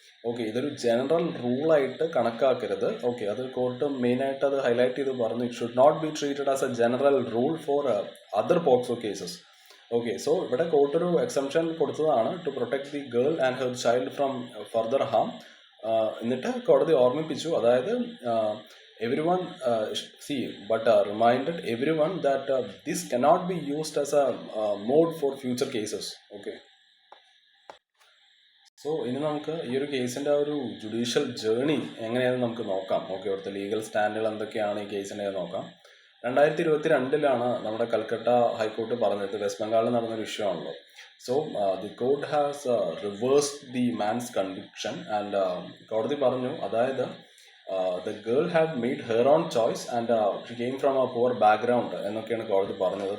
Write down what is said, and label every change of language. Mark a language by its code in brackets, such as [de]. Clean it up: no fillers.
[ml] Okay, ഇതൊരു general റൂളായിട്ട് കണക്കാക്കരുത്. Okay, അത് court മെയിനായിട്ട് അത് ഹൈലൈറ്റ് ചെയ്ത് പറഞ്ഞു [en] It should not be treated as a general rule for other POCSO cases. Okay, so [ml] ഇവിടെ കോർട്ട് ഒരു എക്സംഷൻ കൊടുത്തതാണ് [en] To protect the girl and her child from further harm. [ml] എന്നിട്ട് കോടതി ഓർമ്മിപ്പിച്ചു, അതായത് [en] everyone but reminded everyone that this cannot be used as a mode for future cases. [ml] Okay, so ഇനി നമുക്ക് ഈ ഒരു കേസിൻ്റെ ഒരു ജുഡീഷ്യൽ ജേർണി എങ്ങനെയാണെന്ന് നമുക്ക് നോക്കാം. ഓക്കെ, അവിടുത്തെ ലീഗൽ സ്റ്റാൻഡുകൾ എന്തൊക്കെയാണ് ഈ കേസിൻ്റെ നോക്കാം. 2022 നമ്മുടെ കൽക്കട്ട ഹൈക്കോർട്ട് പറഞ്ഞത് വെസ്റ്റ് ബംഗാളിൽ നടന്നൊരു ഇഷ്യൂ ആണല്ലോ. [en] so the court has reversed the man's conviction and [ml] കോടതി പറഞ്ഞു, അതായത് [en] the girl had made her own choice and she came from a poor background [ml] എന്നൊക്കെയാണ് കോടതി പറഞ്ഞത്.